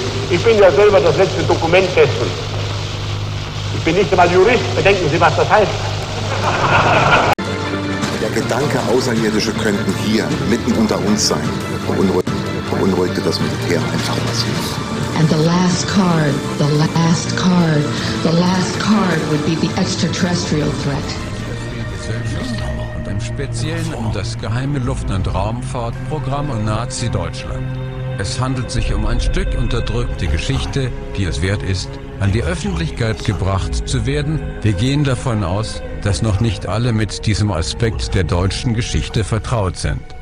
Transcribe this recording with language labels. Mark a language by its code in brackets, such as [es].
[de] Ich bin ja selber das letzte Dokument dessen. Ich bin nicht einmal Jurist. Bedenken Sie, was das heißt. Der Gedanke, Außerirdische könnten hier mitten unter uns sein, beunruhigte das Militär einfach massiv. [en] And the last card would be the extraterrestrial threat. [de] Und im Speziellen um das geheime Luft- und Raumfahrtprogramm und Nazi-Deutschland. Es handelt sich um ein Stück unterdrückte Geschichte, die es wert ist, an die Öffentlichkeit gebracht zu werden. Wir gehen davon aus, dass noch nicht alle mit diesem Aspekt der deutschen Geschichte vertraut sind.